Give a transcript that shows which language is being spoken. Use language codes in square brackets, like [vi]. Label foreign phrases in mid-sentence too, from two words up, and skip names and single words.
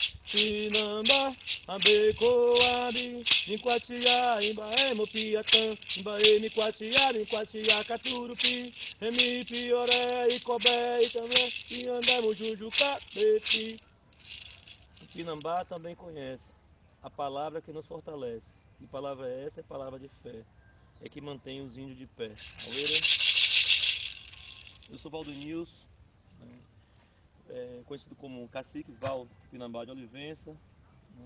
[tpw] Tupinambá, Ambecoari, Niquatiá, Imbaé, Mopiatã, Imbaé, Niquatiá, Niquatiá, Caturupi, Remi, Pioré, Icobé, Itambé, Iandé, Mujujuca, Pepi. [pt] Tupinambá também conhece a palavra que nos fortalece. Que palavra é essa? É palavra de fé. É que mantém os índios de pé. Aueira, eu sou Valdo Nilson, né? Conhecido como Cacique Val Tupinambá de Olivença, né?